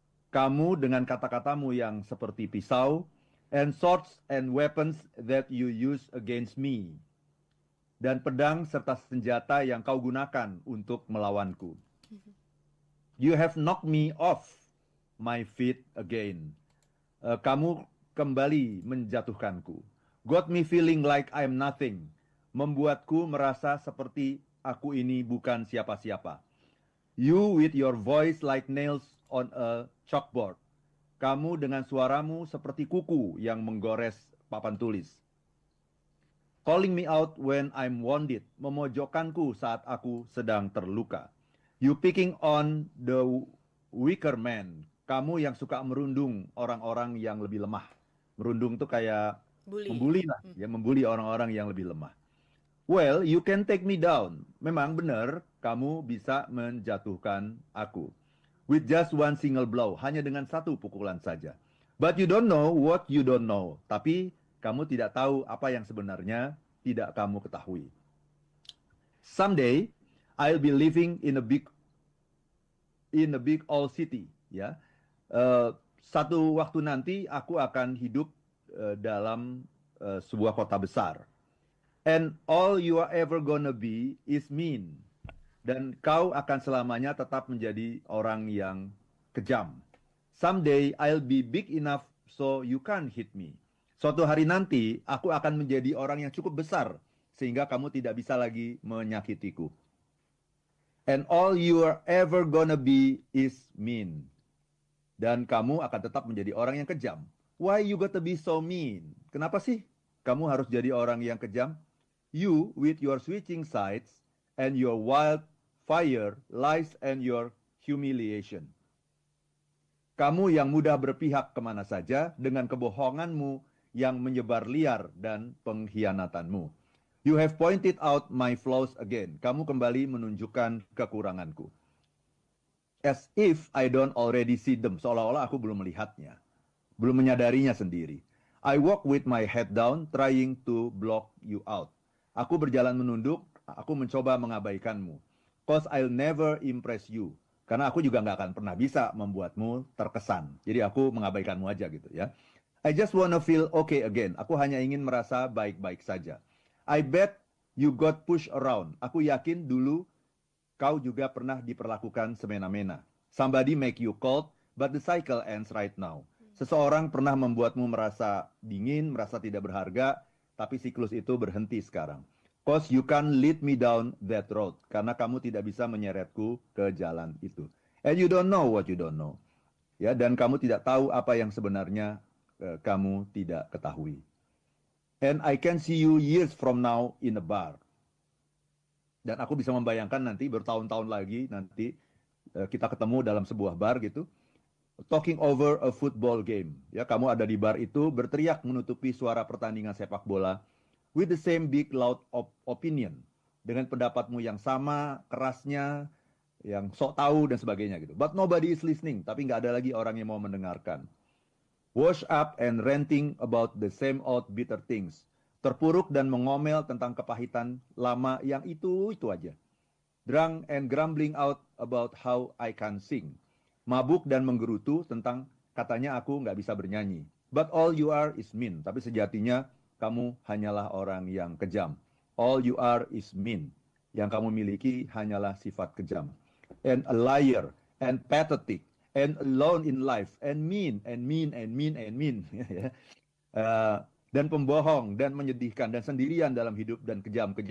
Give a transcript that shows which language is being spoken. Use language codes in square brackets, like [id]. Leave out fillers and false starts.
[id] Kamu dengan kata-katamu yang seperti pisau, [en] and swords and weapons that you use against me. [id] Dan pedang serta senjata yang kau gunakan untuk melawanku. [en] You have knocked me off my feet again. [id] Kamu kembali menjatuhkanku. [en] Got me feeling like I'm nothing. [id] Membuatku merasa seperti aku ini bukan siapa-siapa. [en] You with your voice like nails on a chalkboard. [id] Kamu dengan suaramu seperti kuku yang menggores papan tulis. [en] Calling me out when I'm wounded. [id] Memojokkanku saat aku sedang terluka. [en] You picking on the weaker man. [id] Kamu yang suka merundung orang-orang yang lebih lemah. Merundung tuh kayak membuli lah, ya, membuli orang-orang yang lebih lemah. [en] Well, you can take me down. [id] Memang benar, kamu bisa menjatuhkan aku. [en] With just one single blow, [id] hanya dengan satu pukulan saja. [en] But you don't know what you don't know. [id] Tapi kamu tidak tahu apa yang sebenarnya tidak kamu ketahui. [en] Someday, I'll be living in a big in a big old city, [id] ya. Satu waktu nanti aku akan hidup dalam sebuah kota besar. [en] And all you are ever gonna be is mean. [id] Dan kau akan selamanya tetap menjadi orang yang kejam. [en] Someday I'll be big enough so you can't hit me. [id] Suatu hari nanti aku akan menjadi orang yang cukup besar sehingga kamu tidak bisa lagi menyakitiku. [en] And all you are ever gonna be is mean. [id] Dan kamu akan tetap menjadi orang yang kejam. [en] Why you gotta be so mean? [id] Kenapa sih kamu harus jadi orang yang kejam? [en] You with your switching sides and your wild fire, lies and your humiliation. [id] Kamu yang mudah berpihak kemana saja dengan kebohonganmu yang menyebar liar dan pengkhianatanmu. [en] You have pointed out my flaws again. [id] Kamu kembali menunjukkan kekuranganku. [en] As if I don't already see them. [id] Seolah-olah aku belum melihatnya. Belum menyadarinya sendiri. [en] I walk with my head down, trying to block you out. [id] Aku berjalan menunduk, aku mencoba mengabaikanmu. [en] Cause I'll never impress you. [id] Karena aku juga nggak akan pernah bisa membuatmu terkesan. Jadi aku mengabaikanmu aja gitu ya. [en] I just wanna feel okay again. [id] Aku hanya ingin merasa baik-baik saja. [en] I bet you got pushed around. [id] Aku yakin dulu kau juga pernah diperlakukan semena-mena. [en] Somebody make you cold, but the cycle ends right now. [id] Seseorang pernah membuatmu merasa dingin, merasa tidak berharga, tapi siklus itu berhenti sekarang. [en] Cause you can't lead me down that road. [id] Karena kamu tidak bisa menyeretku ke jalan itu. [en] And you don't know what you don't know. [id] Ya, dan kamu tidak tahu apa yang sebenarnya kamu tidak ketahui. [en] And I can see you years from now in a bar. [id] Dan aku bisa membayangkan nanti bertahun-tahun lagi nanti kita ketemu dalam sebuah bar gitu, [en] talking over a football game. [id] Ya, kamu ada di bar itu berteriak menutupi suara pertandingan sepak bola [en] with the same big loud opinion, [id] dengan pendapatmu yang sama kerasnya, yang sok tahu dan sebagainya gitu. [en] But nobody is listening, [id] tapi nggak ada lagi orang yang mau mendengarkan. [en] Wash up and ranting about the same old bitter things. [id] Terpuruk dan mengomel tentang kepahitan lama yang itu aja. [en] Drunk and grumbling out about how I can sing. [id] Mabuk dan menggerutu tentang katanya aku nggak bisa bernyanyi. [en] But all you are is mean. [id] Tapi sejatinya kamu hanyalah orang yang kejam. [en] All you are is mean. [id] Yang kamu miliki hanyalah sifat kejam. [en] And a liar and pathetic and alone in life and mean and mean and mean and mean. [id] Dan pembohong dan menyedihkan dan sendirian dalam hidup dan kejam.